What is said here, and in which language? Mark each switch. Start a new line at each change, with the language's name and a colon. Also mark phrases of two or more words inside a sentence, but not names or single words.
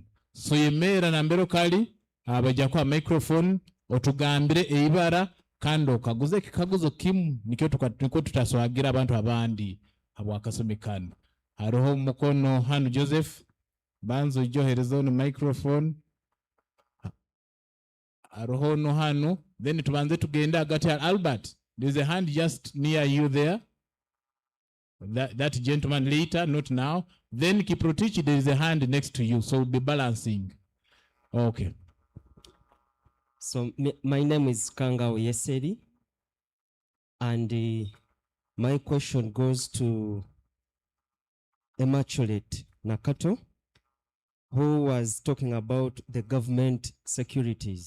Nyankole: So yemera na mbero kali abajja kwa microphone otugambire eibara kando kaguze kikaguzo kimu nikyo tutaswagira abantu abandi abo akasomekana. Haroho mukono hanu Joseph banzo joherezo no microphone. Haroho no hanu then tubanze tugenda hagati Albert.
English: There's a hand just near you there. That gentleman later, not now. Then Kiprotich, there is a hand next to you, so we'll be balancing. Okay. So my name is Kanga Oyeseri, and my question goes to Immaculate Nakato, who was talking about the government securities.